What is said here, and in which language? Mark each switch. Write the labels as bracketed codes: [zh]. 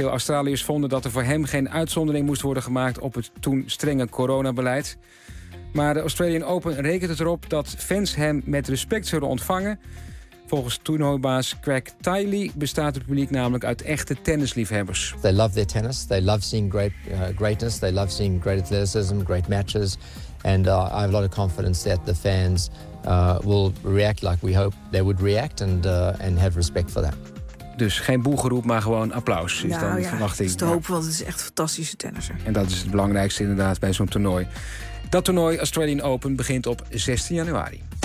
[nl] Veel Australiërs vonden dat er voor hem geen uitzondering moest worden gemaakt op het toen strenge coronabeleid. Maar de Australian Open rekent het erop dat fans hem met respect zullen ontvangen. Volgens toernooibaas Craig Tiley bestaat het publiek namelijk uit echte tennisliefhebbers. [en] They love their tennis. They love seeing great greatness. They love seeing great athleticism, great matches. And I have a lot of confidence that the fans will react like we hope they would react and have respect for that. [nl] Dus geen boegeroep, maar gewoon applaus is dan de verwachting. Dat is de hoop, want het is echt een fantastische tennisser. En dat is het belangrijkste inderdaad bij zo'n toernooi. Dat toernooi Australian Open begint op 16 januari.